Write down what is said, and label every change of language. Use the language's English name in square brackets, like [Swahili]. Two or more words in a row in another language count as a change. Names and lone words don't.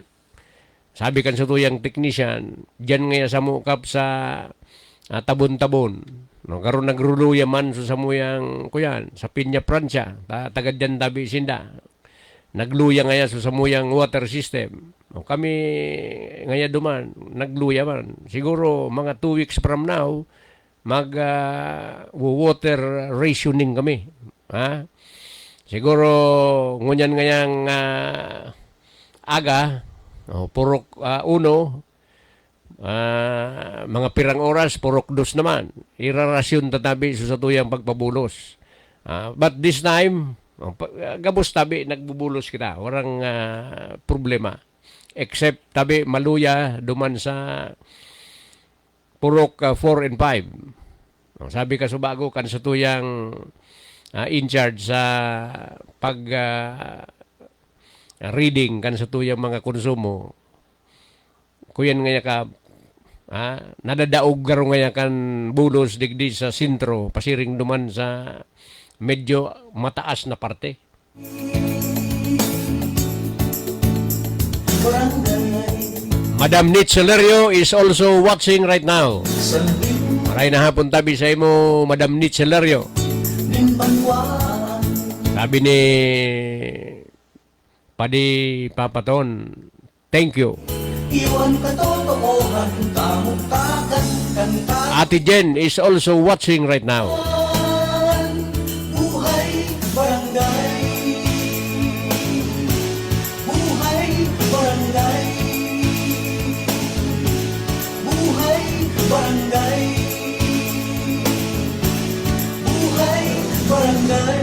[Bikol] Sabi kan sa tuyang technician, dyan nga sa mukap sa tabon-tabon. Karoon nagruluya man sa samuyang kuyan, sa Pinya Prancia, tagad dyan tabi sinda. Nagluya nga sa samuyang water system. Kami nga duman, nagluya man. Siguro mga [English] 2 weeks from now, [Bikol] mag-water rationing kami. Siguro ngunyan ngayang aga, purok 1, mga pirang oras, purok 2 naman. Irarasyon tatabi sa tuyang pagpabulos. [English] But this time, [Bikol] gabos tabi, nagbubulos kita. Warang problema. Except tabi, maluya, duman sa purok 4 and 5. Sabi ka subago, kan sa tuyang in charge sa pag reading, kan sa tuyang mga konsumo. Kuyan nga ka, nadadaog garo nga kan bulos digdi sa sintro, pasiring duman sa medyo mataas na parte. [English] Madam Nitzelerio is also watching right now. [Bikol] Maray na hapon tabi sa imo, Madam Nitzelerio. Sabi ni Padi Papaton, [English] thank you. Ate Jen is also watching right now. [Bikol] Buhay barangay, buhay barangay, buhay barangay, buhay barangay.